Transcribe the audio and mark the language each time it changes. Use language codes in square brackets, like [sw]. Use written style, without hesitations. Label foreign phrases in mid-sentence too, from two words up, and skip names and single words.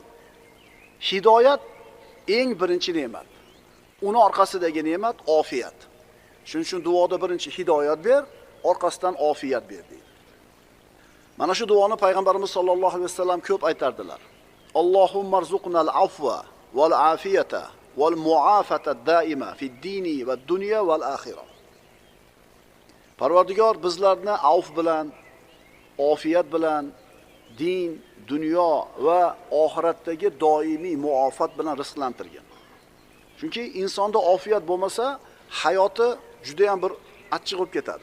[uz] Hidoyat eng birinchi ne'mat. Uni orqasidagi ne'mat ofiyat. Shuning uchun duoda birinchi hidoyat ber, orqasidan ofiyat ber deydi. Mana shu duoni payg'ambarimiz [ar] صلى الله عليه وسلم [uz] ko'p aytardilar. [ar] اللهم ارزقنا العفو والعافية والمعافاة الدائمة في الدين والدنيا والآخرة. [uz] Parvardigor bizlarni avf bilan, ofiyat bilan, din, dunyo va oxiratdagi doimiy muofat bilan rizqlantirgin. Chunki insonda ofiyat bo'lmasa, hayoti juda ham bir achchiq bo'lib ketadi.